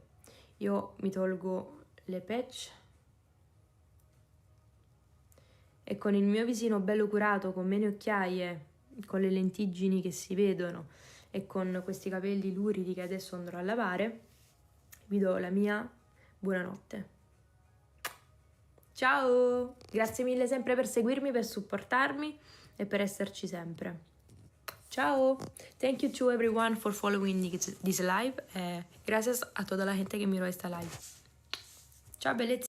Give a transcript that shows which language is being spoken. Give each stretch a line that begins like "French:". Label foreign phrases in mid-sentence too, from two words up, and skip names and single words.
Italian: Io mi tolgo le patch e con il mio visino bello curato, con meno occhiaie, con le lentiggini che si vedono e con questi capelli luridi che adesso andrò a lavare, vi do la mia buonanotte. Ciao! Grazie mille sempre per seguirmi, per supportarmi e per esserci sempre. Ciao!
English: Thank you to everyone for following this live.
Spanish: Gracias a toda la gente que miró esta live.
Italian: Ciao bellezza!